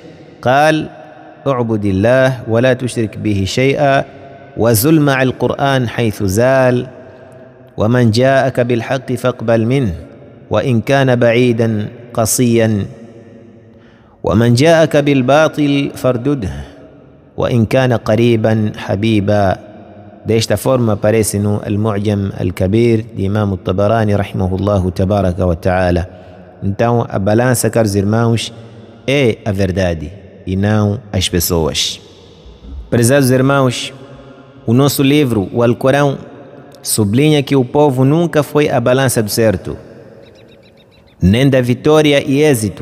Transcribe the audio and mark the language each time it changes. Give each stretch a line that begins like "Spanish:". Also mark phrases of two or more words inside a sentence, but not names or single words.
Arabic: قال: اعبد الله ولا تشرك به شيئا وزل مع القرآن حيث زال ومن جاءك بالحق فاقبل منه وإن كان بعيدا قصيا ومن جاءك بالباطل فاردده وإن كان قريبا حبيبا.
Portuguese: Desta forma aparece no Al-Mu'jam Al-Kabir de Imam Al-Tabarani
Arabic: رحمه الله تبارك وتعالى.
Portuguese: Então a balança, caros irmãos, é a verdade e não as pessoas. Prezados irmãos, o nosso livro, o Alcorão, sublinha que o povo nunca foi a balança do certo, nem da vitória e êxito.